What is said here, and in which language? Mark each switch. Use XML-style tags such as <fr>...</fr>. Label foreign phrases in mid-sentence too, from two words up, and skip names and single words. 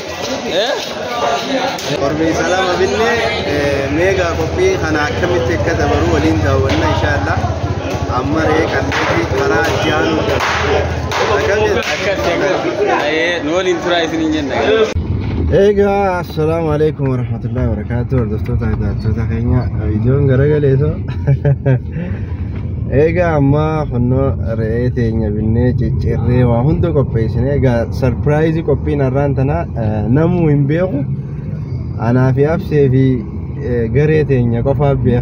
<om>Sarbeessa lama billee meegaa qophii kana akkamitti akka dabaru waliin daawwanna inshallah. Amma Ree qalleetti karaa jaanuu Egaa</om> <ar>السلام عليكم ورحمة الله وبركاته.</ar> <om>Hordoftoota tajaajiltoota keenya viidiyoon garagaleeso. Egaa amma kunoo Ree teenya binnee ciccirree waa hunda qopheessine. Egaa surprise qophiin arraan tana namuu hin beeku. Anaa fi Absee fi garee teenya qofaaf beeka.</om>